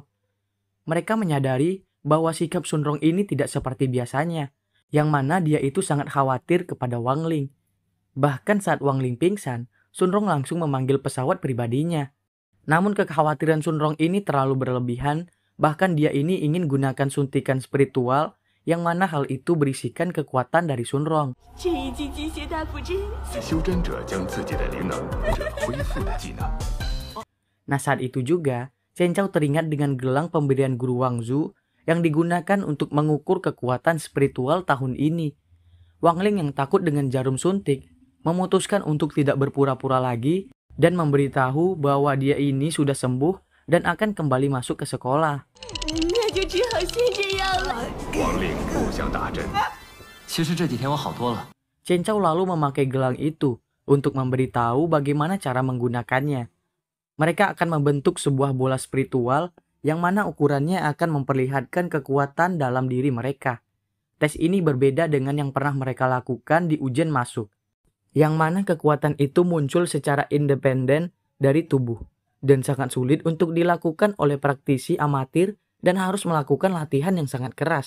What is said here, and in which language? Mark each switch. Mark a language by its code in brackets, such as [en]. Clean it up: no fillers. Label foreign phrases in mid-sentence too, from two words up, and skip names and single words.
[id] Mereka menyadari bahwa sikap Sun Rong ini tidak seperti biasanya, yang mana dia itu sangat khawatir kepada Wang Ling. Bahkan saat Wang Ling pingsan, Sun Rong langsung memanggil pesawat pribadinya. Namun kekhawatiran Sun Rong ini terlalu berlebihan, bahkan dia ini ingin gunakan suntikan spiritual, yang mana hal itu berisikan kekuatan dari Sun Rong. [zh] 是修真者将自己的灵能或者恢复的技能。 [id] Nah saat itu juga, Chen Chao teringat dengan gelang pemberian Guru Wangzu yang digunakan untuk mengukur kekuatan spiritual tahun ini. Wang Ling yang takut dengan jarum suntik, memutuskan untuk tidak berpura-pura lagi dan memberitahu bahwa dia ini sudah sembuh dan akan kembali masuk ke sekolah. [zh] 那就只好先这样了。王令不想打针。其实这几天我好多了。 [id] Chen Chao lalu memakai gelang itu untuk memberitahu bagaimana cara menggunakannya. Mereka akan membentuk sebuah bola spiritual yang mana ukurannya akan memperlihatkan kekuatan dalam diri mereka. Tes ini berbeda dengan yang pernah mereka lakukan di ujian masuk, yang mana kekuatan itu muncul secara independen dari tubuh dan sangat sulit untuk dilakukan oleh praktisi amatir dan harus melakukan latihan yang sangat keras.